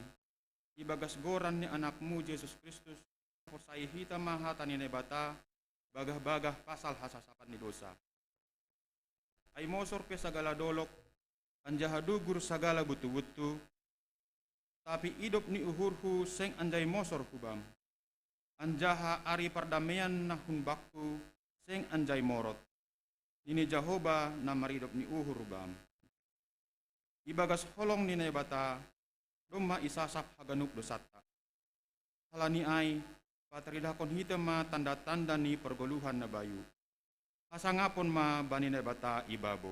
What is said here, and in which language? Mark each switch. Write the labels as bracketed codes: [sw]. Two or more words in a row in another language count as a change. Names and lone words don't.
[bts] Ibagas goran ni anakmu Yesus Kristus porsay hita mahatan ni bata bagah-bagah pasal hasasapan ni dosa. Ay mosor pe sagala dolok, anjaha dugur sagala butu-butu, tapi idop ni uhurhu seng anjay mosor hubam. Anjaha ari pardamaian na hunbakku seng anjay morot. Ini Jehovah na maridop ni uhur hubam. Ibagas holong ni nebata, doma isasap haganuk dosata. Halani ay patridakon hita ma tanda-tanda ni pergoluhan na bayu. Hasangapon ma bani na bata ibabo.